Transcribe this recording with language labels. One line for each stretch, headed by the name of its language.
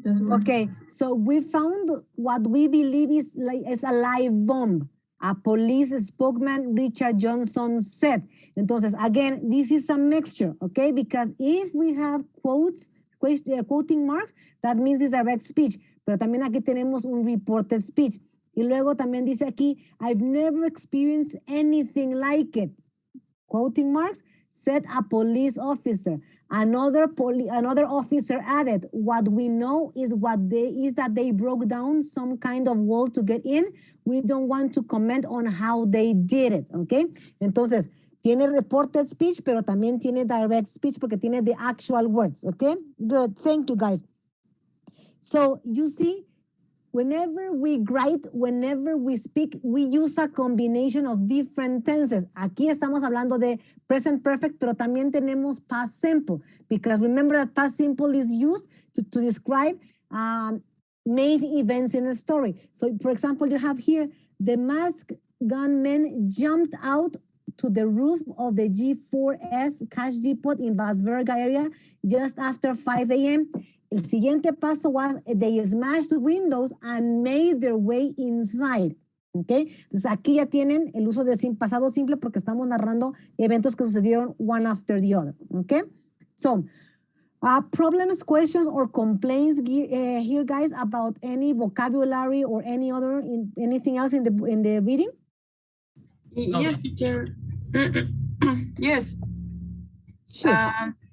English: Okay, so we found what we believe is a live bomb. A police spokesman, Richard Johnson, said. Entonces, again, this is a mixture, okay? Because if we have quoting marks, that means it's direct speech.
Spanish: Pero también aquí tenemos un reported speech. Y luego también dice aquí,
English: I've never experienced anything like it. Quoting marks, said a police officer. Another officer added, what we know is that they broke down some kind of wall to get in. We don't want to comment on how they did it, okay?
Spanish: Entonces, tiene reported speech, pero también tiene direct speech porque tiene
English: the actual words,
Spanish: okay?
English: Good, thank you guys. So, you see, whenever we write, whenever we speak, we use a combination of different tenses.
Spanish: Aquí estamos hablando de present perfect, pero también tenemos past simple,
English: because remember that past simple is used to describe main events in a story. So, for example, you have here, the masked gunman jumped out to the roof of the G4S cash depot in Vasverga area just after 5 a.m.
Spanish: El siguiente paso
English: was they smashed windows and made their way inside. Okay?
Spanish: Entonces aquí ya tienen el uso de pasado simple porque estamos narrando eventos que sucedieron
English: one after the other. Okay? So, problems, questions, or complaints here, guys, about any vocabulary or anything else in the reading? Yes, teacher. Yes. Sure.